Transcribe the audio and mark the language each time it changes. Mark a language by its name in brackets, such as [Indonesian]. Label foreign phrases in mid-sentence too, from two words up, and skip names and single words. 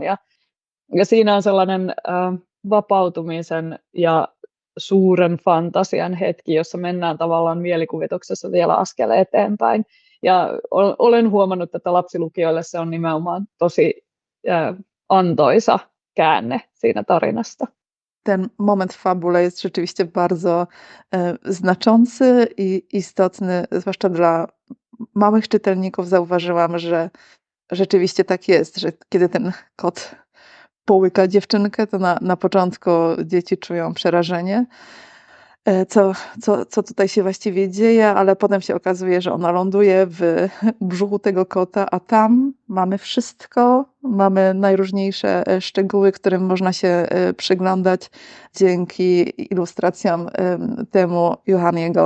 [Finnish] Ja siinä on sellainen vapautumisen ja suuren fantasian hetki, jossa mennään tavallaan mielikuvituksessa vielä askel eteenpäin. Ja olen huomannut, että lapsilukijoille se on nimenomaan tosi antoisa käänne siinä tarinasta. [Polish] Ten moment w fabule jest rzeczywiście bardzo znaczący i istotny, zwłaszcza dla małych czytelników. Zauważyłam, że rzeczywiście tak jest, że kiedy ten kot połyka dziewczynkę, to na początku dzieci czują przerażenie, co tutaj się właściwie dzieje, ale potem się okazuje, że ona ląduje w brzuchu tego kota, a tam mamy wszystko, mamy najróżniejsze szczegóły, którym można się przyglądać dzięki ilustracjom Teemu Juhaniego.